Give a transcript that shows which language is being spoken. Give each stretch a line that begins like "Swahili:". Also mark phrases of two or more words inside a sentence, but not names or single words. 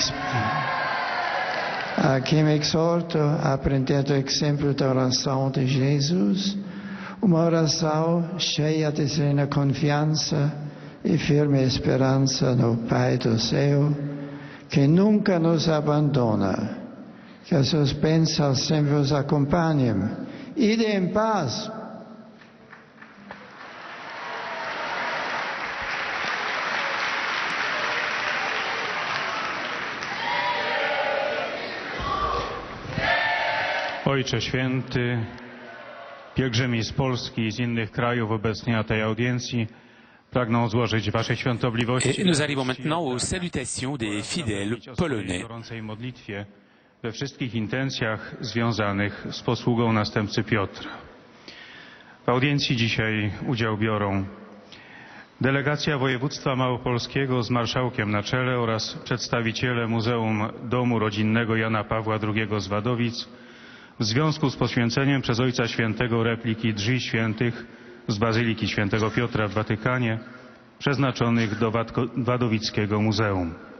Portuguese: me exorto a aprender do exemplo da oração de Jesus, uma oração cheia de serena confiança e firme esperança no Pai do céu, que nunca nos abandona, que as suas bênçãos sempre os acompanhem. Ide em paz.
Polish: Ojcze Święty, pielgrzymi z Polski i z innych krajów obecni na tej audiencji pragną złożyć Waszej świątobliwości.
French: Et nous arrivons maintenant aux salutations des fidèles polonais.
Polish: Gorącej modlitwie we wszystkich intencjach związanych z posługą następcy Piotra. W audiencji dzisiaj udział biorą delegacja województwa małopolskiego z marszałkiem na czele oraz przedstawiciele Muzeum Domu Rodzinnego Jana Pawła II z Wadowic w związku z poświęceniem przez Ojca Świętego repliki Drzwi Świętych z Bazyliki Świętego Piotra w Watykanie, przeznaczonych do Wadowickiego Muzeum.